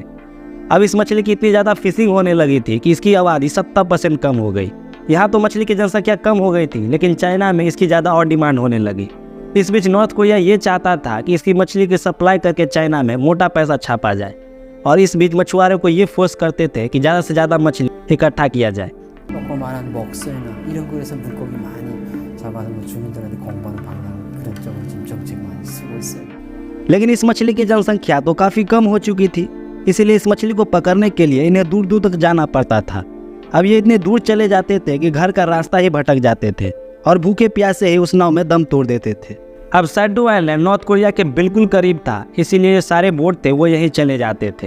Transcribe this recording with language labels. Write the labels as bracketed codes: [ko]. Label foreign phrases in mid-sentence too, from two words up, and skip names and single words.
[hi] अब इस मछली की इतनी ज़्यादा फिशिंग होने लगी थी कि इसकी आबादी 70% कम हो गई। यहाँ तो मछली की जनसंख्या कम हो गई थी, लेकिन चाइना में इसकी ज़्यादा और डिमांड होने लगी। इस बीच नॉर्थ कोरिया ये चाहता था कि इसकी मछली की सप्लाई करके चाइना में मोटा पैसा छापा जाए, और इस बीच मछुआरों को ये फोर्स करते थे कि ज़्यादा से ज़्यादा मछली इकट्ठा किया जाए। [ko] 조그마한 먹새나 이런 거에서 물고기 많이 잡아서 뭐 주민들한테 공부하는 방향 그런 쪽으로 지금 정책 많이 쓰고 있어요. [hi] लेकिन इस मछली की जनसंख्या तो काफ़ी कम हो चुकी थी, इसलिए इस मछली को पकड़ने के लिए इन्हें दूर दूर तक जाना पड़ता था। अब ये इतने दूर चले जाते थे कि घर का रास्ता ही भटक जाते थे और भूखे प्यासे ही उस नाव में दम तोड़ देते थे। अब सैडो आइलैंड नॉर्थ कोरिया के बिल्कुल करीब था, इसीलिए ये सारे बोट थे वो यहीं चले जाते थे।